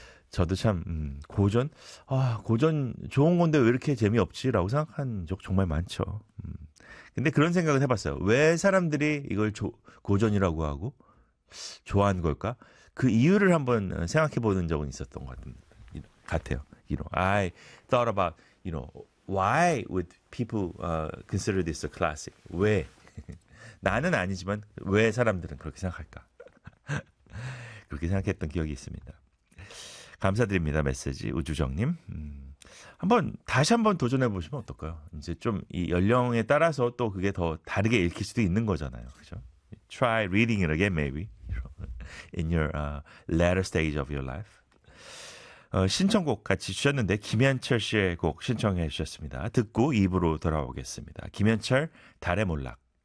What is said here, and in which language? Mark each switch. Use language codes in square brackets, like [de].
[ko] 저도 참 고전 고전 좋은 건데 왜 이렇게 재미없지라고 생각한 적 정말 많죠. 근데 그런 생각을 해봤어요. 왜 사람들이 이걸 고전이라고 하고 좋아하는 걸까? 그 이유를 한번 생각해보는 적은 있었던 것 같아요. [en] I thought about why would people consider this a classic? [ko] 왜 나는 아니지만 왜 사람들은 그렇게 생각할까? 그렇게 생각했던 기억이 있습니다. 감사드립니다, 메시지 우주정님. 한번 다시 한번 도전해 보시면 어떨까요? 이제 좀이 연령에 따라서 또 그게 더 다르게 읽힐 수도 있는 거잖아요, 그죠? [en] Try reading it again, maybe in your latter stage of your life. [ko] 신청곡 같이 주셨는데 김현철 씨의 곡 신청해 주셨습니다. 듣고 입으로 돌아오겠습니다. 김현철, 달의 몰락.